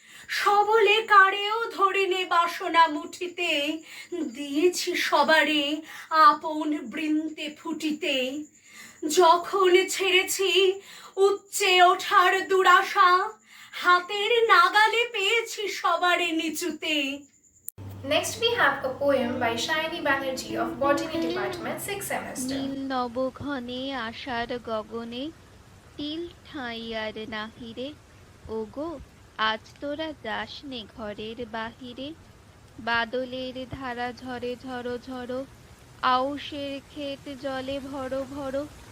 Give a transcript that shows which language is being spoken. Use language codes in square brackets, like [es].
[bn] সবলে কারেও ধরে নে বাসনা মুঠিতে, দিয়েছি সবারে আপন বৃন্তে ফুটিতে। যখন ছেড়েছি উচ্চে ওঠার দুরাশা, হাতের নাগালে পেয়েছি সবারে নিচুতে। [en] Next we have a poem by Shiny Banerjee of Botany Department, 6th semester. [bn] নীল নবঘনে আশার গগনে, তিল ঠাঁই আর নাহিরে। ওগো আজ তোরা যাস নে ঘরের বাহিরে, বাদলের ধারা ঝরে ঝড়ো ঝড়ো, আউশের ক্ষেত জলে ভরো ভরো।